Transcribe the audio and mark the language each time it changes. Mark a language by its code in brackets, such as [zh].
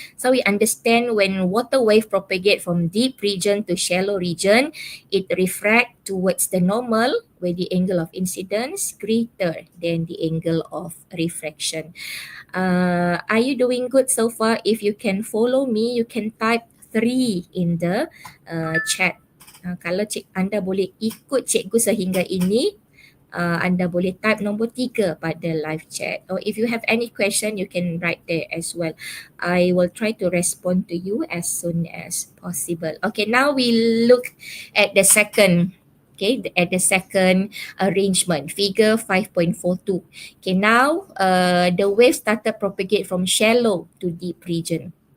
[en] So we understand when water wave propagate from deep region to shallow region, it refract towards the normal where the angle of incidence greater than the angle of refraction. Are you doing good so far? If you can follow me, you can type 3 in the chat. [ms] Kalau anda boleh ikut cikgu sehingga ini, anda boleh type nombor 3 pada live chat. [en] Or if you have any question, you can write there as well. I will try to respond to you as soon as possible. Okay, now we look at the second. Okay, at the second arrangement, figure 5.42. Okay, now the wave started propagate from shallow to deep region.